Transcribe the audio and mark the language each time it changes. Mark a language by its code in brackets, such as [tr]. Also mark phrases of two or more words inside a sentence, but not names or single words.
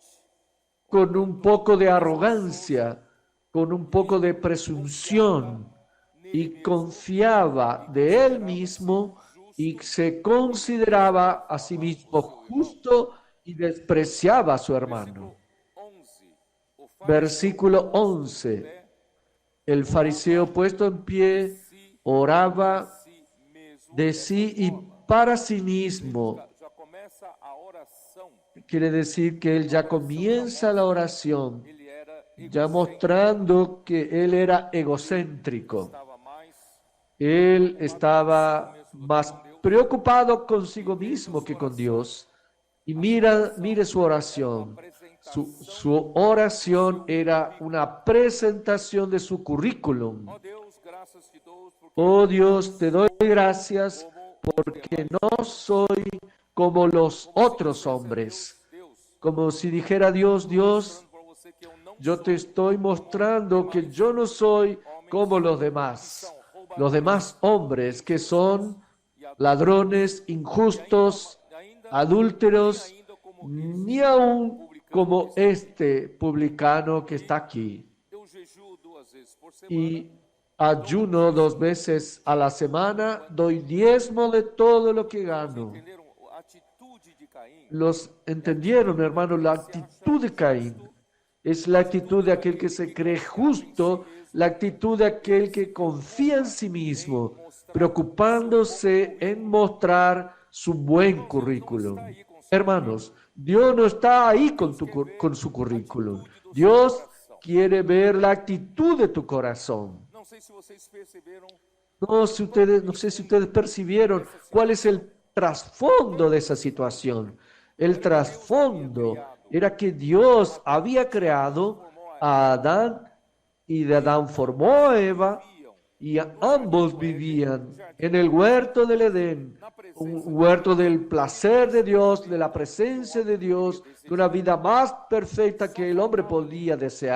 [es] con un poco de arrogancia, con un poco de presunción, y confiaba de él mismo y se consideraba a sí mismo justo y despreciaba a su hermano. [pt] 11. O [es] Versículo 11. El fariseo puesto en pie oraba [pt] si mesmo [es] de sí y para sí mismo. [pt] já começa a oração. [es] Quiere decir que él ya comienza la oración, [pt] Ele era [es] ya mostrando que él era egocéntrico. [pt] estava mais [es] Él estaba más preocupado consigo mismo que con Dios. Y mire su oración. Su oración era una presentación de su currículum. [pt] ó Deus, graças te dou porque [es] Oh Dios, te doy gracias porque no soy como los otros hombres. [pt] Deus, [es] Como si dijera Dios, Dios, [pt] para você que eu não [es] yo te estoy mostrando que yo no soy como los demás hombres que son ladrones, injustos, adúlteros, ni aún como este publicano que está aquí. [pt] eu jejuo 2 vezes por semana. [es] Y ayuno 2 veces a la semana, doy diezmo de todo lo que gano. [pt] Entenderam a atitude de Caim? [es] Los entendieron, hermano, la actitud de Caín. Es la actitud de aquel que se cree justo, la actitud de aquel que confía en sí mismo, preocupándose en mostrar su buen currículum. Hermanos, Dios no está ahí con su currículum. Dios quiere ver la actitud de tu corazón. [pt] Não sei se vocês perceberam [es] No sé si ustedes percibieron cuál es el trasfondo de esa situación. El trasfondo era que Dios había creado a Adán y de Adán formó a Eva y ambos vivían en el huerto del Edén, un huerto del placer de Dios, de la presencia de Dios, de una vida más perfecta que el hombre podía desear.